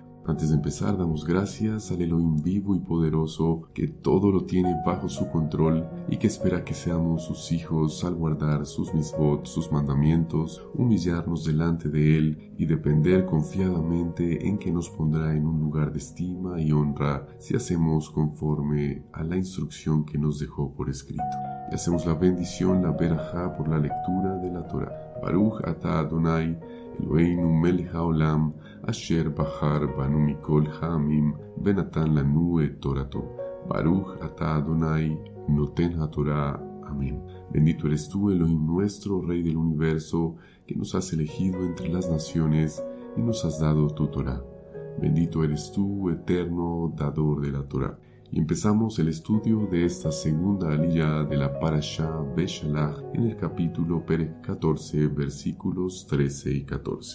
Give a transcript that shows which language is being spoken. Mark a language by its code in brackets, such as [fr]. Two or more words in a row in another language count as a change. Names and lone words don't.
[es] Antes de empezar, damos gracias al Elohim vivo y poderoso que todo lo tiene bajo su control y que espera que seamos sus hijos al guardar sus misbot, sus mandamientos, humillarnos delante de Él y depender confiadamente en que nos pondrá en un lugar de estima y honra si hacemos conforme a la instrucción que nos dejó por escrito. Y hacemos la bendición, la berajá, por la lectura de la Torah. [he] ברוך אתה אדני אלהינו מלך העולם אשר בחר בנו מכל העמים ונתן לנו את תורתו. ברוך אתה אדני נותן התורה. [es] Amén. Bendito eres tú, Elohim nuestro, Rey del universo, que nos has elegido entre las naciones y nos has dado tu Torah. Bendito eres tú, eterno dador de la Torah. Y empezamos el estudio de esta segunda aliyá de la Parashá Beshalach en el capítulo Perek 14, versículos 13 y 14.